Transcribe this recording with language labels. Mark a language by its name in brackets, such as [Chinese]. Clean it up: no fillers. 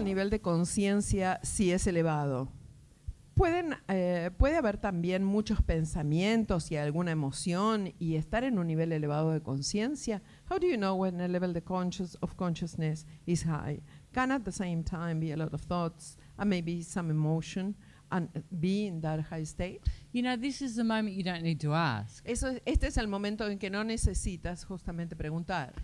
[Spanish] de conciencia sí es elevado. Puede haber también muchos pensamientos y alguna emoción y estar en un nivel elevado de conciencia. [English] How do you know when a level of consciousness is high? Can at the same time be a lot of thoughts and maybe some emotion and be in that high state? You know, this is the moment you don't need to ask. [Spanish] Este es el momento en que no necesitas justamente preguntar.